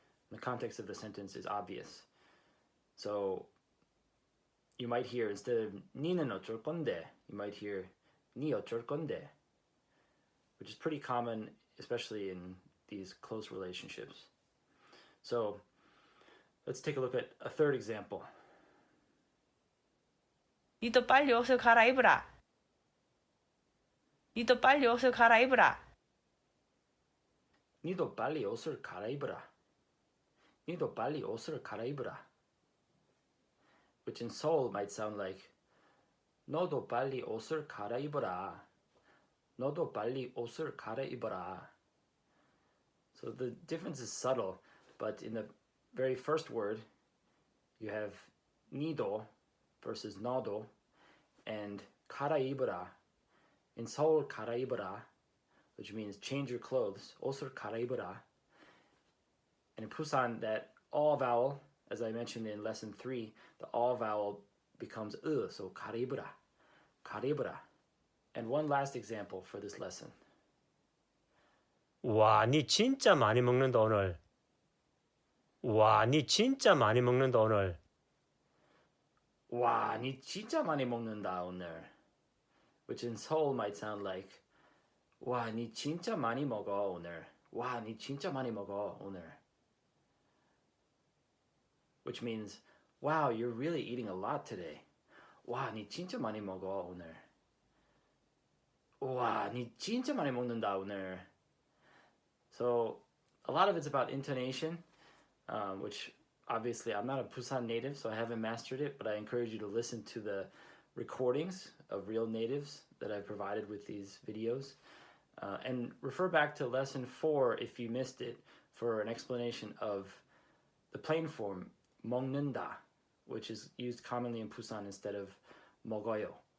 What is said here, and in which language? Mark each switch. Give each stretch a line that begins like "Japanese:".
English: The context of the sentence is obvious. So you might hear, instead of
Korean: 니는 어쩔 건데,
English: you might hear
Korean: 니 어쩔 건데,
English: which is pretty common, especially in these close relationships. So let's take a look at a third example.
Korean: 니도 빨리 옷을 갈아입으라. 니도 빨리 옷을 갈아입으라. 니도 빨리 옷을 갈아입으라. 니도 빨리 옷을 갈아입으라.
English: Which in Seoul might sound like
Korean: 너도 빨리 옷을 갈아입으라. 너도 빨리 옷을 갈아입으라.
English: So the difference is subtle, but in the very first word, you have 니도 versus 너도, and 갈아입으라. In Seoul, 갈아입으라, which means change your clothes,
Korean: 옷을 갈아입으라.
English: And in Busan, that all vowel, as I mentioned in lesson 3, the all vowel becomes so
Korean: 갈아입으라, 갈아입으라.
English: And one last example for this lesson.
Korean: 와, 니 진짜 많이 먹는다 오늘. 와, 니 진짜 많이 먹는다 오늘. 와, 니 진짜 많이 먹는다 오늘.
English: Which in Seoul might sound like
Korean: 와, 니 진짜 많이 먹어 오늘. 와, 니 진짜 많이 먹어 오늘.
English: Which means, wow, you're really eating a lot today.
Korean: 와, 니 진짜 많이 먹어 오늘. 와, 니 진짜 많이 먹는다 오늘.
English: So a lot of it's about intonation, which obviously I'm not a Busan native, so I haven't mastered it, but I encourage you to listen to the recordings of real natives that I've provided with these videos. And refer back to lesson 4 if you missed it for an explanation of the plain form, 먹는다, which is used commonly in Busan instead of 먹어요.